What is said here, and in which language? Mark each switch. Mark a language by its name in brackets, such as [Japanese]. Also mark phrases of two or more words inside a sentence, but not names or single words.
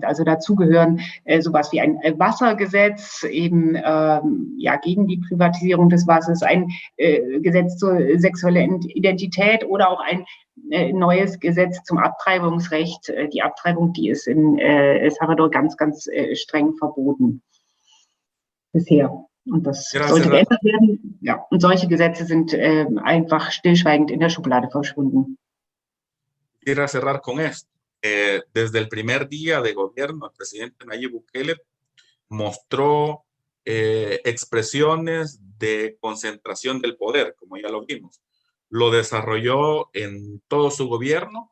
[German] Also dazu gehören sowas wie ein Wassergesetz, eben gegen die Privatisierung des Wassers, ein Gesetz zur sexuellen Identität oder auch ein neues Gesetz zum Abtreibungsrecht. Die Abtreibung, die ist in El Salvador ganz, ganz streng verboten bisher. Und das sollte geändert werden. Ja, und solche Gesetze sind einfach stillschweigend in der Schublade verschwunden. [Spanish] Quiero cerrar con esto. Desde el primer día de gobierno, el presidente Nayib Bukele mostró expresiones de concentración del poder, como ya lo vimos. Lo desarrolló en todo su gobierno.